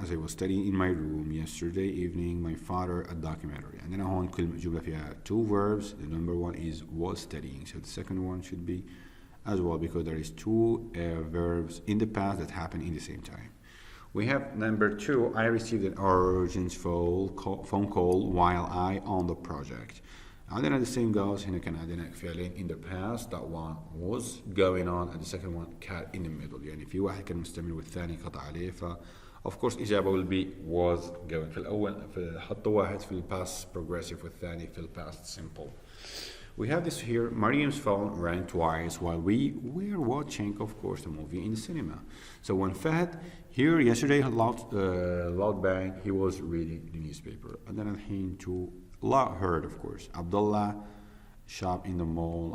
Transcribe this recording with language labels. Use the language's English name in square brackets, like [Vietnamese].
[English] As I was studying in my room yesterday evening, my father a documentary. [Arabic] And then هون كل جملة فيها 2 verbs. [English] The number 1 is was studying. So the second one should be as well because there is 2 verbs in the past that happen in the same time. We have number 2. I received an urgent phone call while I on the project. عندنا the same goes. [Arabic] هنا كان عندنا فعلين in the past. [English] That one was going on and the second one cat in the middle. [Arabic] يعني في واحد كان مستمر والثاني قطع عليه. [English] of course إجابة will be was going. [Arabic] في الأول حط واحد في past progressive والثاني في past simple. [English] We have this here. Mariam's phone rang twice while we were watching, of course, the movie in the cinema. So when Fahd here yesterday loud bang, he was reading the newspaper. And then he too heard, of course, Abdullah shop in the mall.